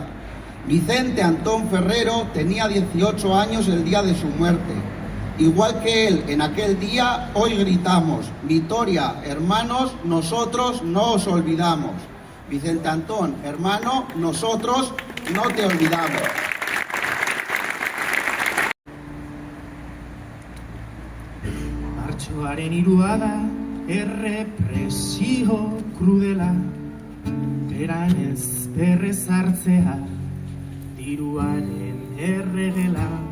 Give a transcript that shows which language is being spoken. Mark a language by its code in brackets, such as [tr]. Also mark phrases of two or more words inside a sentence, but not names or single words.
[es] Vicente Antón Ferrero tenía 18 años el día de su muerte. Igual que él en aquel día, hoy gritamos: Vitoria, hermanos, nosotros no os olvidamos. Vicente Antón, hermano, nosotros no te olvidamos. [eu] Martxoaren 3 da, errepresio krudela, beranez berrez hartzea, diruaren erregela.